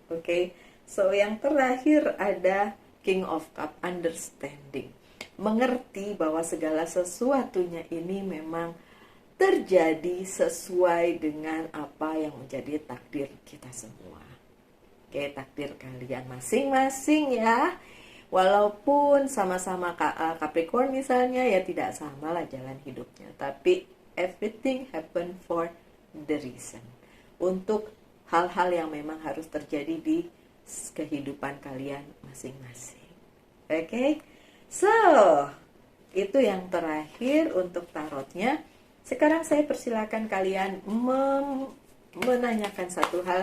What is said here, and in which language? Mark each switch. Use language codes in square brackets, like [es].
[id] Oke, so yang terakhir ada King of Cup, understanding, mengerti bahwa segala sesuatunya ini memang terjadi sesuai dengan apa yang menjadi takdir kita semua. Oke, takdir kalian masing-masing ya. Walaupun sama-sama Capricorn misalnya, ya tidak sama lah jalan hidupnya. Tapi [en] everything happen for the reason. [id] Untuk hal-hal yang memang harus terjadi di kehidupan kalian masing-masing. Oke, so itu yang terakhir untuk tarotnya. Sekarang saya persilakan kalian menanyakan satu hal.